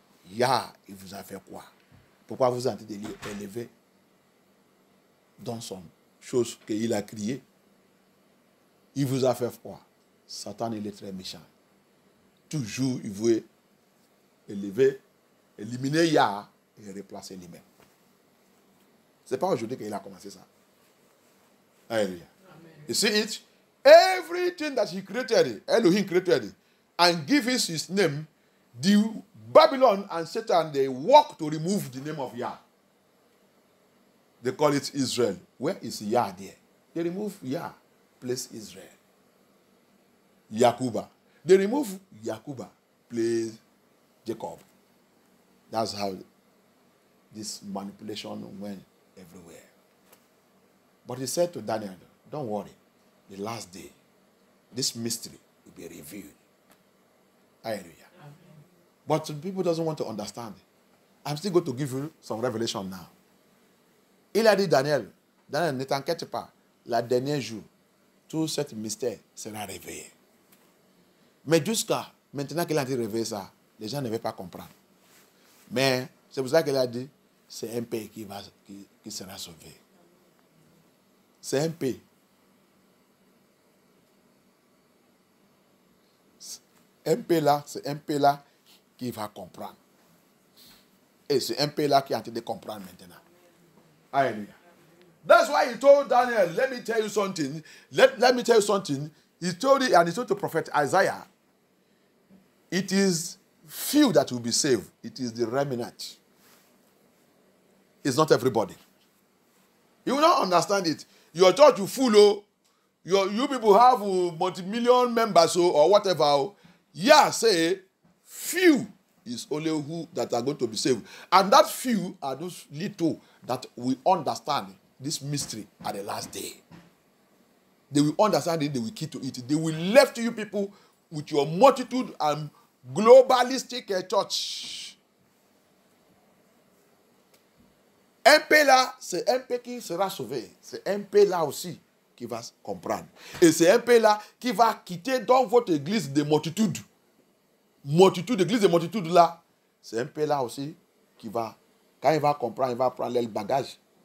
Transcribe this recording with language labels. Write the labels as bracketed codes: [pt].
[fr] Yah, il vous a fait quoi? Pourquoi vous êtes en train de l'élever dans son chose qu'il a crié? Il vous a fait quoi? Satan, il est très méchant. Toujours, il veut élever, éliminer Yah et replacer lui-même. Ce n'est pas aujourd'hui qu'il a commencé ça. Alléluia. [en] You see it? Everything that he created, Elohim created, and give his name, the Babylon and Satan, they work to remove the name of Yah. They call it Israel. Where is Yah there? They remove Yah, place Israel. Yakuba. They remove Yakuba, place Jacob. That's how this manipulation went everywhere. But he said to Daniel, don't worry, the last day, this mystery will be revealed. Hallelujah. But people doesn't want to understand. I'm still going to give you some revelation now. [fr] Il a dit Daniel, ne t'inquiète pas, la dernière jour, tout ce mystère sera révélé. Mais jusqu'à maintenant qu'il a été révélé ça, Les gens ne veulent pas comprendre. Mais c'est pour ça qu'elle a dit, c'est un pays qui sera sauvé. C'est un pays. Un pays là, c'est un pays là qui va comprendre. Et c'est un pays là qui est en train de comprendre maintenant. [en] Hallelujah. That's why he told Daniel, let me tell you something. Let me tell you something. He told it, and he told the prophet Isaiah, it is few that will be saved. It is the remnant. It's not everybody. You will not understand it. Your church will full, oh. You people have multi-million members or whatever. Yeah, say few is only who that are going to be saved. And that few are those little that will understand this mystery at the last day. They will understand it, they will keep to it. They will left you people with your multitude and globalistic church. [fr] Un peu là, c'est un peu qui sera sauvé. C'est un peu là aussi qui va comprendre. Et c'est un peu là qui va quitter dans votre église de multitude. Multitude, l'église de multitude là, c'est un peu là aussi qui va, quand il va comprendre, il va prendre le bagage.